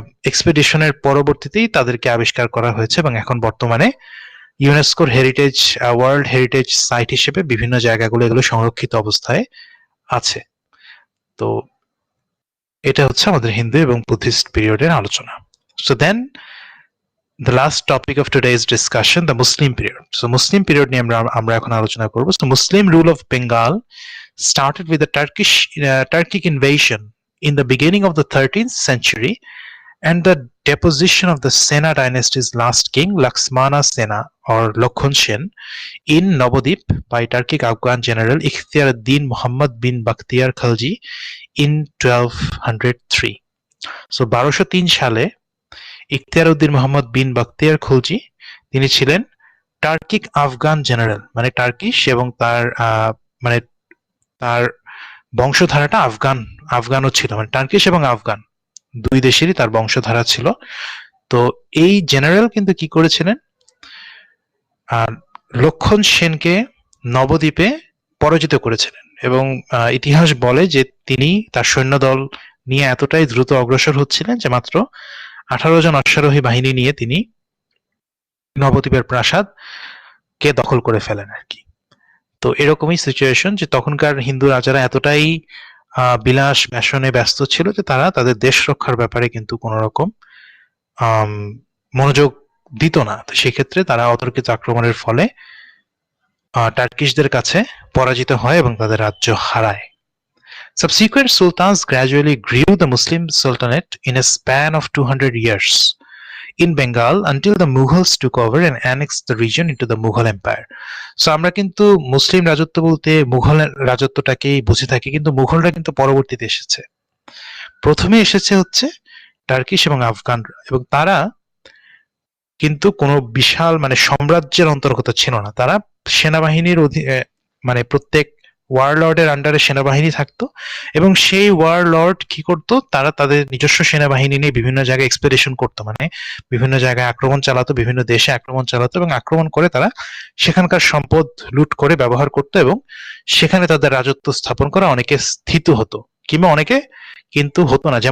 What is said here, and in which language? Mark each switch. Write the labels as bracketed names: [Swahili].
[Bangla] এক্সপেডিশনের পরবর্তীতেই তাদেরকে আবিষ্কার করা হয়েছে এবং এখন বর্তমানে ইউনেস্কোর হেরিটেজ ওয়ার্ল্ড হেরিটেজ সাইট হিসেবে বিভিন্ন জায়গাগুলো এগুলো সংরক্ষিত অবস্থায় আছে। তো এটা হচ্ছে আমাদের হিন্দু এবং বুদ্ধিস্ট পিরিয়ডের আলোচনা। [English] So then the last topic of today's discussion, the Muslim period. So Muslim period [Bangla] নিয়ে আমরা এখন আলোচনা করব। [English] So Muslim rule of Bengal started with the Turkic invasion in the beginning of the 13th century and the deposition of the Sena dynasty's last king Laxmana Sena or Lokhon Sen in Nabadip by Turkic Afghan general Ikhtiar-ud-Din Muhammad bin Bakhtiar Khalji in 1203. [Bangla] So 1203 সালে ইখতিয়ার-উদ্দিন মোহাম্মদ বিন বখতিয়ার খলজি তিনি ছিলেন টার্কিক Afghan general, মানে Turkish, এবং তার তার বংশধারাটা আফগানও ছিল, মানে Turkish এবং আফগান দুই দেশেরই তার বংশধারা ছিল। তো এই জেনারেল কিন্তু কি করেছিলেন, লক্ষণ সেনকে নবদ্বীপে পরাজিত করেছিলেন এবং ইতিহাস বলে যে তিনি তার সৈন্যদল নিয়ে এতটাই দ্রুত অগ্রসর হচ্ছিলেন যে মাত্র 18 জন অশ্বারোহী বাহিনী নিয়ে তিনি নবদ্বীপের প্রাসাদ কে দখল করে ফেলেন আর কি। তো এরকমই সিচুয়েশন যে তখনকার হিন্দু রাজারা এতটাই বিলাস ব্যসনে ব্যস্ত ছিল যে তারা তাদের দেশ রক্ষার ব্যাপারে কিন্তু কোন রকম মনোযোগ দিত না। তো সেক্ষেত্রে তারা অতর্কিত আক্রমণের ফলে টার্কিশদের কাছে পরাজিত হয় এবং তাদের রাজ্য হারায়। [English] Subsequent sultans gradually grew the Muslim sultanate in a span of 200 years. in Bengal until the Mughals took over and annexed the region into the Mughal Empire. [Bangla] So আমরা কিন্তু মুসলিম রাজত্ব বলতে মুঘল রাজত্বটাকেই বুঝে থাকি, কিন্তু মুঘলরা কিন্তু পরবর্তীতে এসেছে। প্রথমে এসেছে হচ্ছে টার্কিশ এবং আফগানরা, এবং তারা কিন্তু কোনো বিশাল মানে সাম্রাজ্যের অন্তর্গত ছিল না। তারা সেনাবাহিনীর মানে প্রত্যেক ওয়ারলর্ডের আন্ডারে সেনাবাহিনী থাকতো, এবং সেই ওয়ারলর্ড কি করতো, তারা তাদের নিজস্ব সেনাবাহিনী নিয়ে বিভিন্ন জায়গায় এক্সপেডিশন করতো, মানে বিভিন্ন জায়গায় আক্রমণ চালাতো, বিভিন্ন দেশে আক্রমণ চালাতো, এবং আক্রমণ করে তারা সেখানকার সম্পদ লুট করে ব্যবহার করতো, এবং সেখানে তাদের রাজত্ব স্থাপন করা অনেকে স্থিত হতো কিংবা অনেকে কিন্তু হতো না।